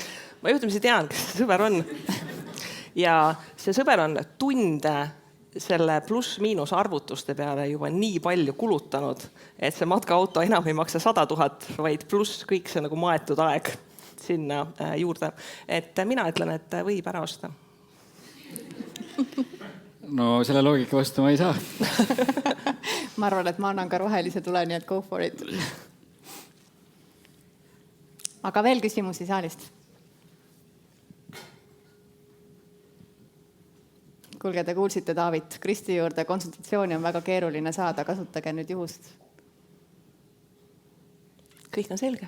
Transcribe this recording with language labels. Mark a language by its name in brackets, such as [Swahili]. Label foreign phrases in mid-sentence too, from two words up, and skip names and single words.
[Estonian] Ma juhtumisi tean, kes see sõber on. Ja see sõber on tunde selle pluss-miinus arvutuste peale juba nii palju kulutanud, et see matkaauto enam ei maksa 100 000, vaid pluss kõik see nagu maetud aeg sinna juurde. Et mina ütlen, et võib ära osta. No selle loogika vastu ma ei saa. Ma arvan, et ma annan ka rohelise tule, nii et [English] go for it. [Estonian] Aga veel küsimusi saalist? Kuulge, te kuulsite David, Kristi juurde konsultatsiooni on väga keeruline saada, kasutage nüüd juhust. Kõik on selge.